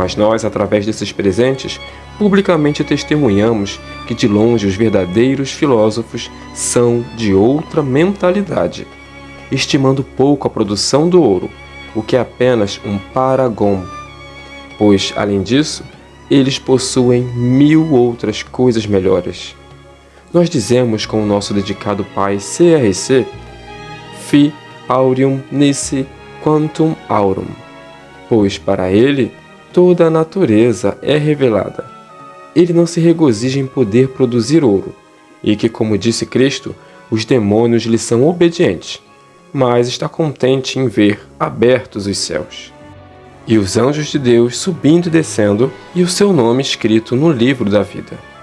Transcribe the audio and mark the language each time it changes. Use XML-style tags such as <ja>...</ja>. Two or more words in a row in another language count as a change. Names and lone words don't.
<pt>Mas nós, através desses presentes, publicamente testemunhamos que de longe os verdadeiros filósofos são de outra mentalidade, estimando pouco a produção do ouro, o que é apenas um paragon, pois, além disso, eles possuem 1000 outras coisas melhores. Nós dizemos com o nosso dedicado pai CRC,</pt> <la>Fi aureum nisi quantum aurum,</la> <pt>pois para ele toda a natureza é revelada. Ele não se regozija em poder produzir ouro, e que, como disse Cristo, os demônios lhe são obedientes, mas está contente em ver abertos os céus, e os anjos de Deus subindo e descendo, e o seu nome escrito no livro da vida.</pt>